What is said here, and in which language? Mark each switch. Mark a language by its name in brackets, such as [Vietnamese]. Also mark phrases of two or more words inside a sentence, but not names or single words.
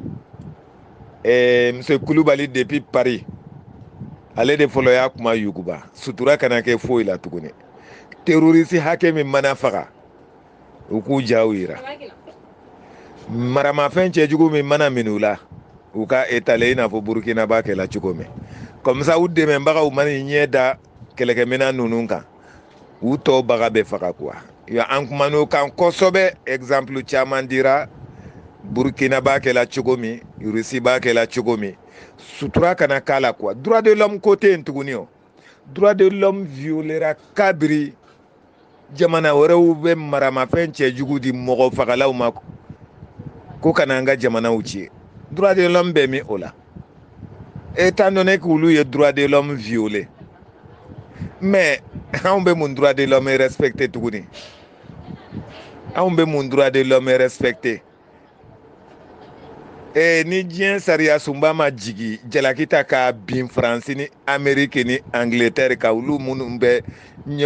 [Bambara] Monsieur Kulubali depuis Paris ale de fɔlɔ y'a kuma yuguba sutura kana kɛ foyi la tuguni terroriste hakɛ min mana faga u k'u jaw yira maramafɛn cɛjugu min mana minɛ u la u ka étaler i n'a fɔ Burkina b'a kɛla cogo min [French] comme ça [Bambara] u dɛmɛbagaw mani ɲɛ da kɛlɛkɛminɛn ninnu kan u tɔw baga bɛ faga quoi an kuman'o kan kosɛbɛ exemple caman dira Burkina b'a kɛla cogo min Russie b'a kɛla cogo min sutura kana k'a la quoi [French] droit de l'homme côté [Bambara] yen tuguni o [French] droit de l'homme violera [Bambara] kabiri jamana wɛrɛw bɛ maramafɛn cɛjugu di mɔgɔ fagalaw ma ko kana an ka jamanaw ci [French] droit de l'homme [Bambara] bɛ min o la [French] étant donné qu'olu [Bambara] ye [French] droit de l'homme violé mais [Bambara] anw bɛ mun [French] droit de l'homme respecté [Bambara] tuguni anw bɛ mun [French] droit de l'homme respecté [Bambara] ni diɲɛ sariya sunba ma jigi jalaki ta ka bin faransi ni ameriki ni angleterre ka olu minnu bɛ ɲɛ